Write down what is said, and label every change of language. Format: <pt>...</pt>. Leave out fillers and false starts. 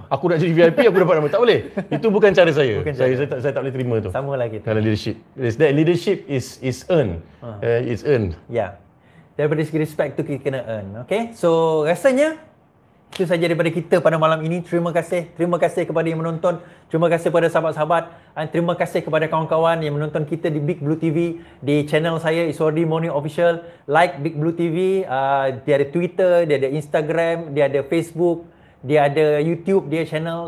<ms>Aku nak jadi VIP, aku dapat nama. Tak boleh. Itu bukan cara saya. Saya tak boleh terima tu. Sama lagi. Dalam leadership.</ms> <en>That leadership is earned. It's earned.</en> <ms>Daripada segi respect tu kita kena earn. Okay, so rasanya itu saja daripada kita pada malam ini. Terima kasih kepada yang menonton. Terima kasih kepada sahabat-sahabat. Dan terima kasih kepada kawan-kawan yang menonton kita di Big Blue TV, di channel saya Iswardi Morning Official. Like Big Blue TV. Dia ada Twitter, dia ada Instagram, dia ada Facebook, dia ada YouTube, dia channel.</ms>